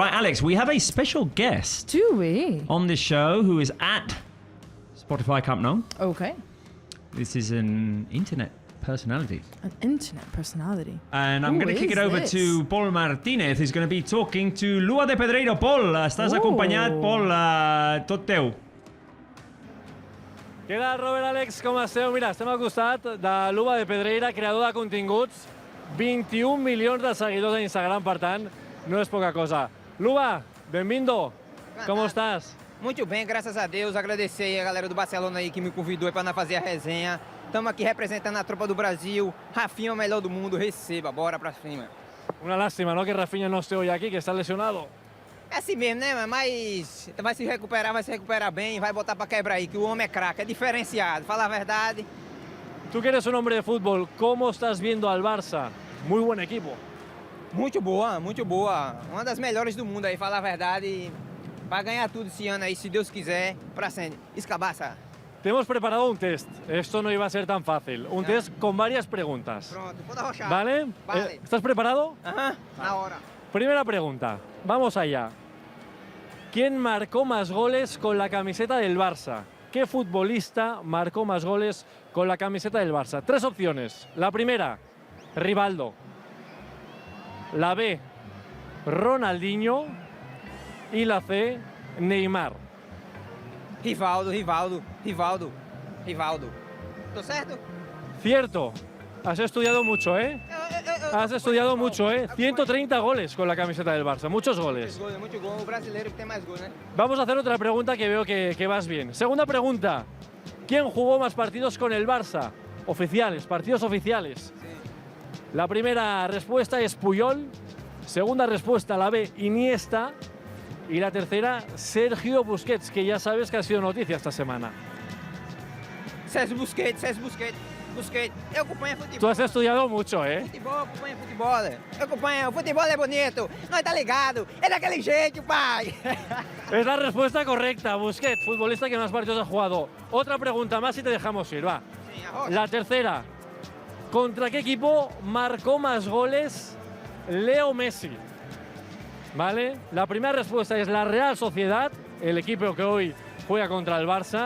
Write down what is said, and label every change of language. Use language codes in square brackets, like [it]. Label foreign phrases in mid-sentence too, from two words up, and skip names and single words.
[en] Right, Alex, we have a special guest. Do we? On this show who is at Spotify Camp Nou. Okay. This is an internet personality. An internet personality. And I'm going to kick it over to Paul Martinez, who's going to be talking to Lua de Pedreiro. Paul, [ca] estàs acompanyat? Paul, tot teu. Què tal, Robert, Àlex? Com esteu? Mira, estem al costat de Lua de Pedreira, creador de continguts. 21 milions de seguidors a Instagram, per tant, no és poca cosa. [pt] Lua, bem-vindo. Como estás? Muito bem, graças a Deus. Agradecer aí a galera do Barcelona aí que me convidou para nós fazer a resenha. Estamos aqui representando a tropa do Brasil. Rafinha é o melhor do mundo, receba, bora pra cima. [es] Una lástima, ¿no? Que Rafinha no esté hoy aquí, que está lesionado. [pt] É assim mesmo, né? Mas vai se recuperar bem, vai botar pra quebrar aí, que o homem é craque, é diferenciado, fala a verdade. [es] Tú que eres un hombre de fútbol, ¿cómo estás viendo al Barça? Muy buen equipo. [pt] Muito boa, muito boa. Uma das melhores do mundo aí, fala a verdade. Vai ganhar tudo esse ano aí, se Deus quiser, pra sempre. Escabaça. [es] Te hemos preparado un test. Esto no iba a ser tan fácil. Un test con varias preguntas. [pt] Pronto, pode arrochar. [es] ¿Vale? Vale. ¿Estás preparado? [pt] Ajá, na hora. [es] Primera pregunta. Vamos allá. ¿Quién marcó más goles con la camiseta del Barça? ¿Qué futbolista marcó más goles con la camiseta del Barça? 3 opciones. La primera, Rivaldo. La B, Ronaldinho. Y la C, Neymar. [pt] Rivaldo. ¿Tô certo? [es] Cierto. Has estudiado mucho, ¿eh? Has estudiado mucho, ¿eh? 130 goles con la camiseta del Barça. Muchos goles. [pt] Muito gol. O brasileiro que tem mais gol, né? [es] Vamos a hacer otra pregunta que veo que vas bien. Segunda pregunta. ¿Quién jugó más partidos con el Barça? Oficiales, partidos oficiales. Sí. La primera respuesta es Puyol. Segunda respuesta, la B, Iniesta. Y la tercera, Sergio Busquets, que ya sabes que ha sido noticia esta semana. César Busquets. [pt] Eu acompanho futebol. [es] Tú has estudiado mucho, ¿eh? [pt] Acompanho futebol. Eu acompanho. O futebol é bonito. Nós tá ligado. É daquele jeito, pai. [es] Es la respuesta correcta. Busquets, futbolista que más partidos ha jugado. Otra pregunta más y te dejamos ir, va. [pt] Sí, arrocha. [es] La tercera. ¿Contra qué equipo marcó más goles Leo Messi? ¿Vale? La primera respuesta es la Real Sociedad, el equipo que hoy juega contra el Barça.